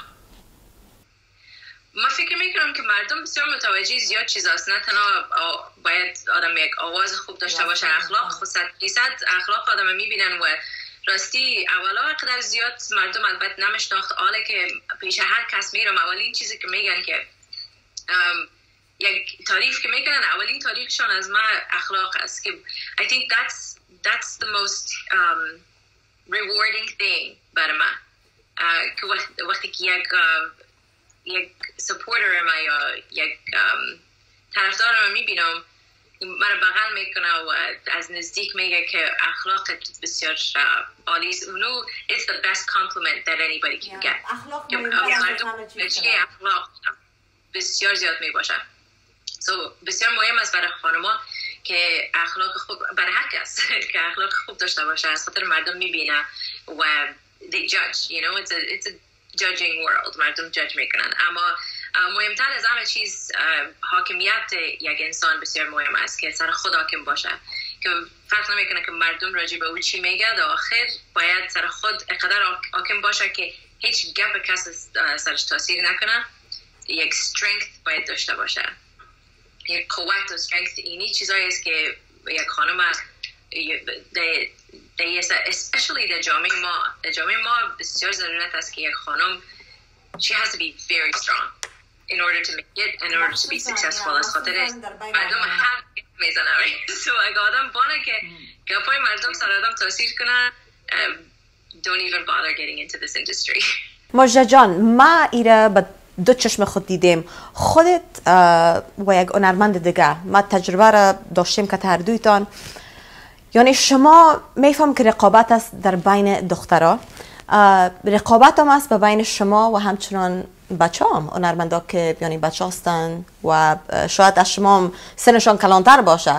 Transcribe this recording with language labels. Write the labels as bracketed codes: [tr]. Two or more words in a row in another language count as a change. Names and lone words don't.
[fa] من فکر میکنم که مردم بسیار متوجه زیاد چیز هست، نه تنها باید آدم یک آواز خوب داشته باشه، اخلاق خود 100% اخلاق آدم میبینن و راستی اولا قدر زیاد مردم البته نمیشناخت، حالا که پیش هر کس میرم اولین چیزی که میگن که یک تعریف که میکنن، اولین تعریفشان از من اخلاق است که [en] I think that's the most rewarding thing [fa] برای من، که وقتی که یک سپورتر ما یا یک طرفدار ما میبینم مرا بغل میکنه و از نزدیک میگه که اخلاقت بسیار عالی است. [en] اونو it's the best compliment that anybody can get. [fa] اخلاق بسیار زیاد میباشه. بسیار مهم است برای خانما که اخلاق خوب برای هر کس که اخلاق خوب داشته باشه، از خاطر مردم میبینه و [en] they judge, you know, it's a judging world. [fa] مردم جاج میکنن، اما مهمتر از همه چیز حاکمیت یک انسان بسیار مهم است که سر خود حاکم باشه، که فرق نمیکنه که مردم راجع به او چی میگه، در آخر باید سر خود اقدر حاکم باشه که هیچ گپ کس سرش تاثیر نکنه. یک strength باید داشته باشه، یک قوت و strength. اینی چیزایی است که یک خانم especially در جامعه ما بسیار ضرورت است که یک خانم [en] she has to be very strong in order to make it, in order to be successful. [fa] از خاطر مردم هم میزنه so اگه آدم بانه که گپای مردم سر آدم تاثیر کنه [en] don't even bother getting into this industry. [fa] مجد جان، ما ایره با دو چشم خود دیدیم، خودت و یک هنرمند دیگه، ما تجربه را داشتیم که هر دویتان، یعنی شما میفهم که رقابت است در بین دخترها، رقابت هم است بین شما و همچنان بچه هم هنرمندا که یعنی بچه هستن و شاید از شما هم سنشان کلانتر باشه.